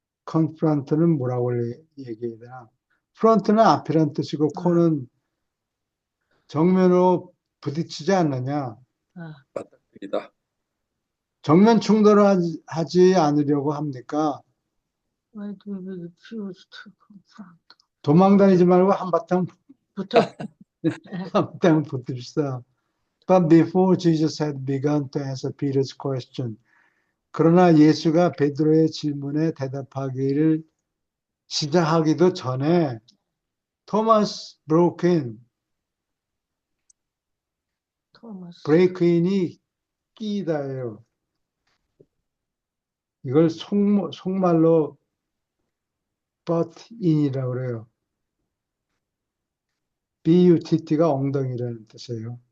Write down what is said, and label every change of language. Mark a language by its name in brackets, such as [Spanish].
[Korean] confront는 뭐라고 얘기해야 되나? front는 앞이란 뜻이고 아, con은 정면으로 부딪히지 않느냐? 아, 맞습니다. 정면 충돌을 하지 않으려고 합니까? [English] why do we refuse to confront? [Korean] 도망 다니지 말고 한바탕 부터. 붙읍시다. [English] But before Jesus had begun to answer Peter's question, [Korean] 그러나 예수가 베드로의 질문에 대답하기를 시작하기도 전에 토마스 토마스. 브레이크인이 끼다예요. 이걸 속말로 butt in이라고 그래요. butt가 엉덩이라는 뜻이에요.